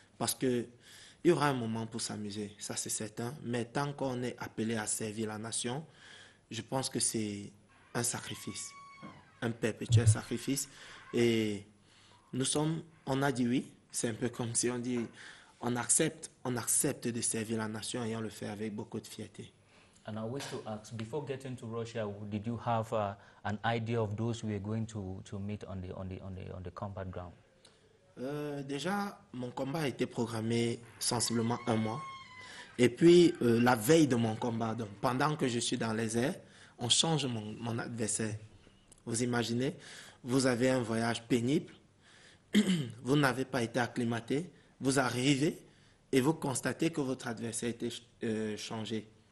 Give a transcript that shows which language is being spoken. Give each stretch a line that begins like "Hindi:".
French: Parce qu'il y aura un moment pour s'amuser, ça c'est certain, mais tant qu'on est appelé à servir la nation, je pense que c'est un sacrifice, un perpétuel sacrifice. Et on a dit oui, c'est un peu comme si on dit, on accepte de servir la nation et on le fait avec beaucoup de fierté.
English: And I wish to ask, before getting to Russia, did you have an idea of those we are going to meet on the combat ground?
French: Déjà, mon combat a été programmé sensiblement un mois. Et puis, la veille de mon combat, donc, pendant que je suis dans les airs, on change mon adversaire. Vous imaginez, vous avez un voyage pénible, vous n'avez pas été acclimaté, vous arrivez et vous constatez que votre adversaire a été changé.